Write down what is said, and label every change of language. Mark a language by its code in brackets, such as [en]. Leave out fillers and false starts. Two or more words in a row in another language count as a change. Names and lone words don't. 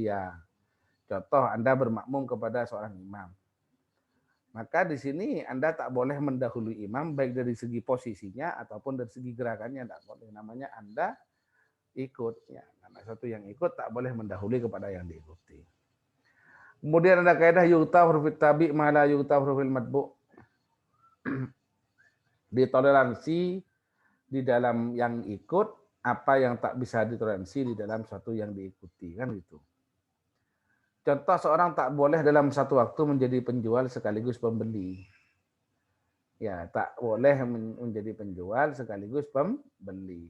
[id] Ya, contoh Anda bermakmum kepada seorang imam. Maka di sini Anda tak boleh mendahului imam baik dari segi posisinya ataupun dari segi gerakannya, tak boleh. Namanya Anda ikut. Ya, karena satu yang ikut tak boleh mendahului kepada yang diikuti. Kemudian ada kaidah [ar] يعتبر في التابع ما لا يعتبر في المتبوع'. [id] Ditoleransi di dalam yang ikut apa yang tak bisa ditoleransi di dalam suatu yang diikuti, kan gitu. Contoh seorang tak boleh dalam satu waktu menjadi penjual sekaligus pembeli. Ya, tak boleh menjadi penjual sekaligus pembeli.